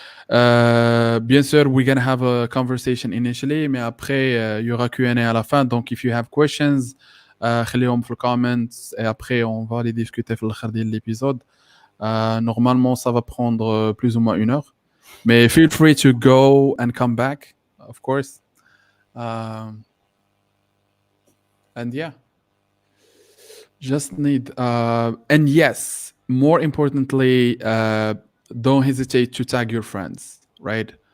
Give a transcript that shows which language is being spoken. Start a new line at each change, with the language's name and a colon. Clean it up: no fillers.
French: Bien sûr,
English: we're gonna have a conversation initially,
French: mais après il y aura Q&A à la fin. Donc
English: if you have questions,
Arabic: خليهم في
French: comments et après on va les discuter
Arabic: في الاخر ديال
French: l'épisode. Normalement, ça va prendre plus ou moins 1 heure. Mais
English: feel free to go and come back, of course. And yeah, just need and yes, more importantly, don't hesitate to tag your friends, right?